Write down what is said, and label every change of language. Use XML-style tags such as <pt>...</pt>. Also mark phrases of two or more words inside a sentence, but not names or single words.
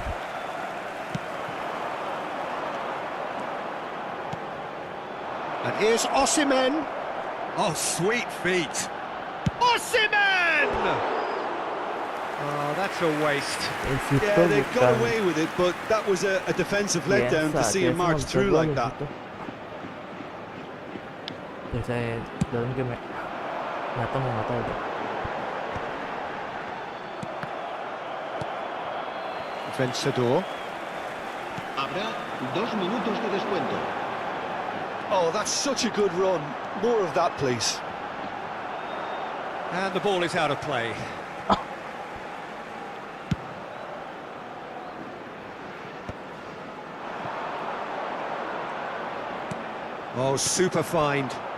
<en>And here's Osimhen. Oh, sweet feet. Osimhen! Oh, that's a waste. Yeah, they got away with it, but that was a defensive letdown to see him march through like that.</en> <id>Biasanya dalam game ya, nggak tahu deh.</id> <es>Vencedor. Habrá 2 minutos de descuento.</es> <en>Oh, that's such a good run. More of that, please. And the ball is out of play. Oh, super find.</en>